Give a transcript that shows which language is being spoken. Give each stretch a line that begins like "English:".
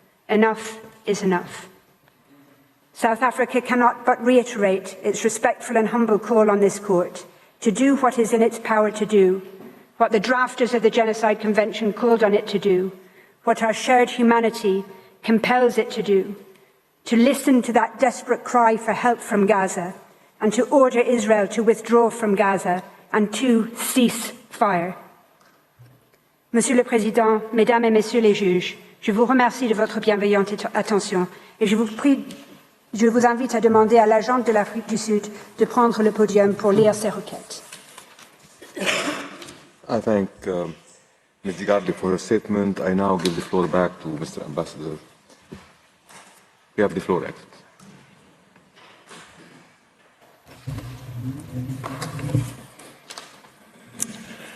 English: Enough is enough. South Africa cannot but reiterate its respectful and humble call on this court to do what is in its power to do, what the drafters of the Genocide Convention called on it to do, what our shared humanity compels it to do, to listen to that desperate cry for help from Gaza, and to order Israel to withdraw from Gaza and to cease fire.
French: Monsieur le Président, Mesdames et Messieurs les juges, je vous remercie de votre bienveillante attention et je vous invite à demander à l'agent de l'Afrique du Sud de prendre le podium pour lire ses requêtes.
English: I thank Ms. Digardi for her statement. I now give the floor back to Mr. Ambassador. You have the floor, Excellency.